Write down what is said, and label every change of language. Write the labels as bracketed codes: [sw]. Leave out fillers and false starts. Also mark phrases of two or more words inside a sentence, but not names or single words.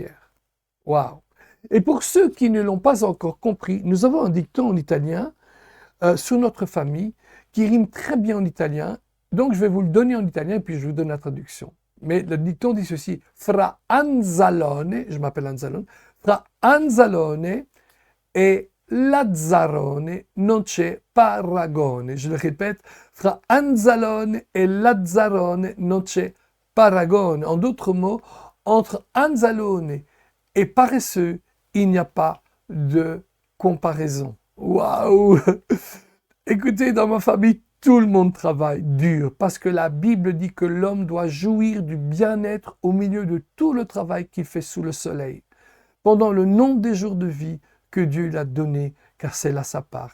[fr] » Waouh! Et pour ceux qui ne l'ont pas encore compris, nous avons un dicton en italien sur notre famille qui rime très bien en italien. Donc je vais vous le donner en italien et puis je vous donne la traduction. Mais le dicton dit ceci: [it] fra Anzalone, je m'appelle Anzalone, fra Anzalone e Lazzarone non c'è paragone. [fr] Je le répète, fra Anzalone et Lazzarone [it] non c'è paragone. [fr] En d'autres mots, entre Anzalone et paresseux, il n'y a pas de comparaison. Waouh! Écoutez, dans ma famille, tout le monde travaille dur parce que la Bible dit que l'homme doit jouir du bien-être au milieu de tout le travail qu'il fait sous le soleil, pendant le nombre des jours de vie que Dieu lui a donné, car c'est là sa part.